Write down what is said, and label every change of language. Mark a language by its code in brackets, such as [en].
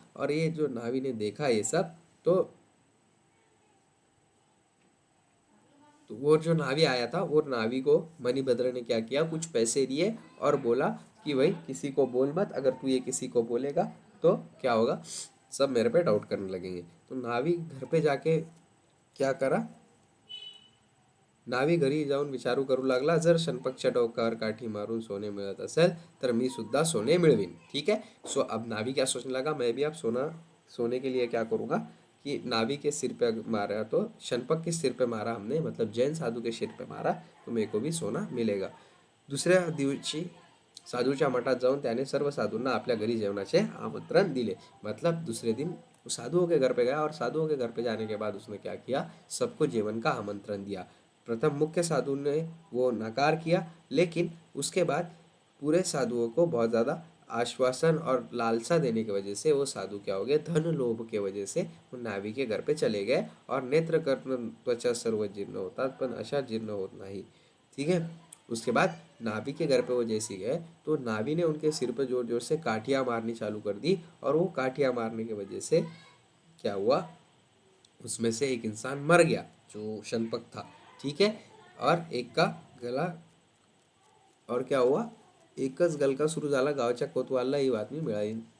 [hi] और ये जो नाभि ने देखा ये सब, तो वो जो नाभि आया था, वो नाभि को मणिभद्र ने क्या किया, कुछ पैसे दिए और बोला कि भाई किसी को बोल मत, अगर तू ये किसी को बोलेगा तो क्या होगा, सब मेरे पे डाउट करने लगेंगे। तो नाभि घर पे जाके क्या करा, [mr] नावी घरी जाऊन विचारू करू लागला, जर शनपकच्या डोक्यावर काठी मारून सोने मिळत असेल तर मी सुद्धा सोने मिळवीन. [hi] ठीक है. सो अब नावी क्या सोचने लगा, मैं भी अब सोने के लिए क्या करूँगा कि नावी के सिर पे मारा तो शनपक के सिर पे मारा हमने, मतलब जैन साधू के सिर पे मारा, तो मेरे को भी सोना मिलेगा. [mr] दुसऱ्या दिवशी साधूच्या मठात जाऊन त्याने सर्व साधूंना आपल्या घरी जेवणाचे आमंत्रण दिले. [hi] मतलब दूसरे दिन साधुओं के घर पे गया और साधुओं के घर पे जाने के बाद उसने क्या किया, सबको जीवन का आमंत्रण दिया. प्रथम मुख्य साधु ने वो नकार किया, लेकिन उसके बाद पूरे साधुओं को बहुत ज़्यादा आश्वासन और लालसा देने की वजह से वो साधु क्या हो गए, धन लोभ के वजह से वो नावी के घर पे चले गए. [mr] और नेत्र कर्म त्वचा सर्व जीर्ण होतात पण अशा जीर्ण होत नाही. [hi] ठीक है. उसके बाद नावी के घर पे वो जैसे गए तो नावी ने उनके सिर पे जोर जोर से काठियाँ मारनी चालू कर दी. और वो काठियाँ मारने की वजह से क्या हुआ, उसमें से एक इंसान मर गया जो शनपक था. ठीक है. और एक का गला, और क्या हुआ, [mr] एकच गलका सुरू झाला गावच्या कोतवालला ही बातमी मिळाली.